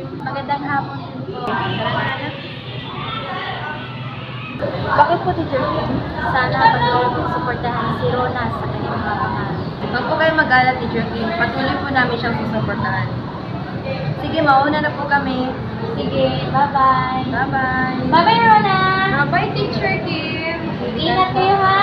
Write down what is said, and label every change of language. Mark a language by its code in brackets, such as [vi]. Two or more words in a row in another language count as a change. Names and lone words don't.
[tl] Magandang hapon din po. Tara na, anak. Bakit po, Teacher Kim? Sana patuloy kong suportahan si Rona sa kanyang mga pangalan. Huwag po kayo mag-alala, Teacher Kim. Patuloy po namin siyang susuportahan. Sige, mauna na po kami. Sige, [en] bye-bye. Bye-bye. Bye-bye, Rona! Bye-bye, [tl] Teacher Kim. Ingat kayo, ha?